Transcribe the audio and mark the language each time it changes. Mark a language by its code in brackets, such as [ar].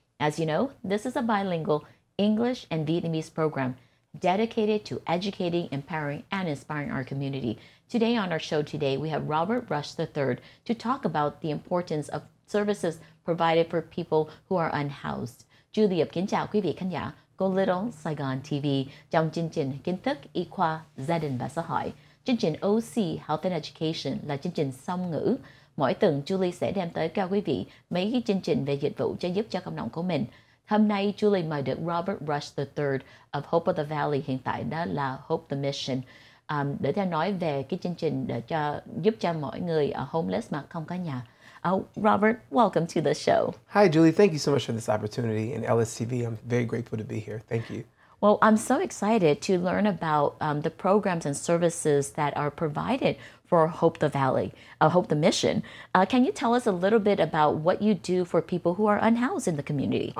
[en] As you know, this is a bilingual English and Vietnamese program dedicated to educating, empowering, and inspiring our community. Today on our show today, we have Robert Rush III to talk about the importance of services provided for people who are unhoused. [vi] Julie kính chào quý vị khán giả của Little Saigon TV trong chương trình kiến thức y khoa, gia đình và xã hội. Chương trình OC Health and Education là chương trình song ngữ. Mỗi tuần Julie sẽ đem tới cho quý vị mấy cái chương trình về dịch vụ cho giúp cho cộng đồng của mình. Hôm nay Julie mời được Robert Rush III of Hope of the Valley, hiện tại đó là Hope the Mission, để theo nói về cái chương trình để giúp cho mọi người homeless mà không có nhà. [en] Robert, welcome to the show. Hi, Julie. Thank you so much for this opportunity. And LSTV, I'm very grateful to be here. Thank you. Well, I'm so excited to learn about the programs and services that are provided for Hope the Valley, Hope the Mission. Can you tell us a little bit about what you do for people who are unhoused in the community?